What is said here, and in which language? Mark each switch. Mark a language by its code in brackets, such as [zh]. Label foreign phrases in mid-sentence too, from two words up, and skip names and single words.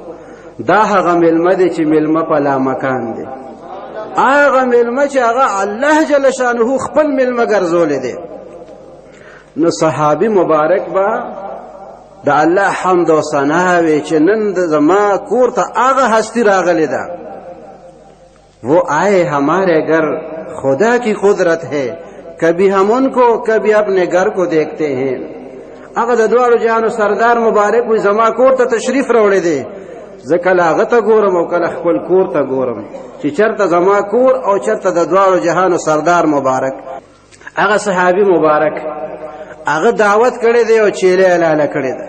[ps] دا هغه ملمه دي چې ملمه په لا مکان دي، هغه ملمه چې هغه الله جل شانه خپل ملمه ګرځولې دي. نو صحابي مبارک با دا الله حمد و ثنا وی چې نن زما کور ته هغه هستی راغلی ده. [ur] وہ آئے ہمارے گھر خدا کی قدرت ہے، کبھی ہم ان کو کبھی اپنے گھر کو دیکھتے ہیں. [ps] هغه د دوړو جانو سردار مبارک وي زما کور ته تشریف راوړی دی. زه کله هغه ته ګورم او کله خپل کور ته ګورم چې چرته زما کور او چرته د دوړو جهانو سردار مبارک. هغه صحابي مبارک هغه دعوت کړی دی او چیلې اعلان کړی دی.